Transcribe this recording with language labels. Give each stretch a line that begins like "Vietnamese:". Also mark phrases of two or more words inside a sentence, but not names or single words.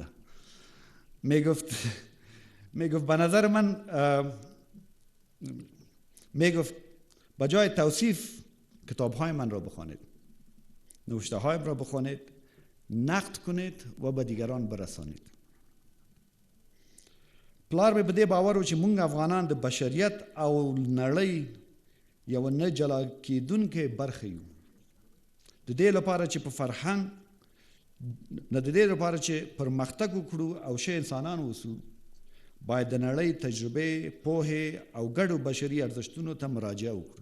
Persian: میگفت به نظر من میگفت بجای توصیف کتابهای من را بخوانید، نوشته هایم را بخوانید، نقد کنید و به دیگران برسانید.
Pashto: پلار مې په دې باور و چې موږ افغانان د بشریت او نړۍ یو نه جلا کېدونکې برخه یو. د دې لپاره چې په فرهنګ نه، د دې لپاره چې پرمختګ وکړو او ښه انسانان اوسو، باید د نړۍ تجربې، پوهې او ګډو بشري ارزښتونو ته مراجعه وکړو.